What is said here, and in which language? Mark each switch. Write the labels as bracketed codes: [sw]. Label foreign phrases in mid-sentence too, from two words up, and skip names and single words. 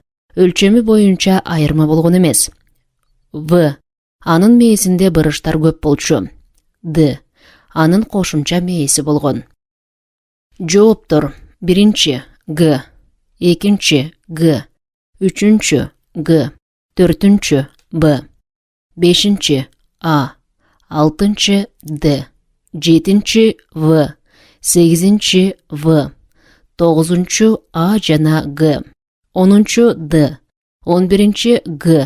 [ky] Өлчөмү боюнча айырма болгон эмес. В. Анын мээсинде бырыштар көп болчу. Д. Анын кошумча мээси болгон. Жооптор. 1. Г. 2. Г. 3. Г. 4. Б. 5. А. 6. Д. 7. В. 8. В. 9. А жана Г. 10. Д. 11. Г.